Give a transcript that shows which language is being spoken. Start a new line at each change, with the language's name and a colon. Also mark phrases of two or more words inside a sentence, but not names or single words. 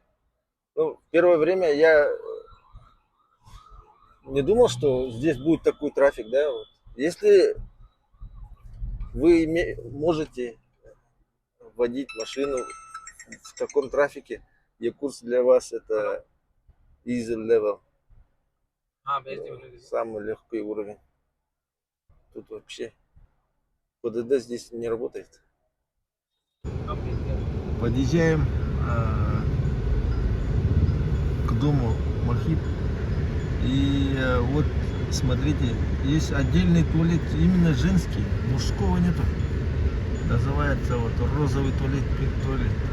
Russian: Ну, в первое время я не думал, что здесь будет такой трафик, да. Вот. Если вы можете водить машину в таком трафике, Якутск для вас это
English: easy level,
Hindi: हाँ भेज दी मैंने
Russian: самый легкий уровень. Тут вообще ПДД здесь не работает.
Hindi: हाँ भेज दिया
Russian: Подъезжаем к дому Мохит. И вот смотрите, есть отдельный туалет, именно женский, мужского нету. Называется вот розовый туалет, pink туалет.